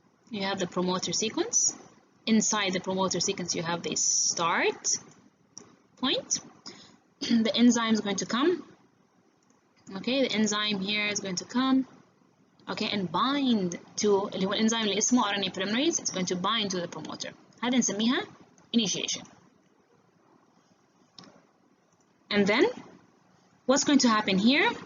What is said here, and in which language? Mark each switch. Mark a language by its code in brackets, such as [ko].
[en] You have the promoter sequence. Inside the promoter sequence, you have the start point. The enzyme is going to come. Okay, the enzyme here is going to come. Okay, and bind to [ar] اللي هو الانزيم اللي اسمه [en] RNA polymerase. It's going to bind to the promoter. [ar] هذا نسميها initiation. [en] And then what's going to happen here?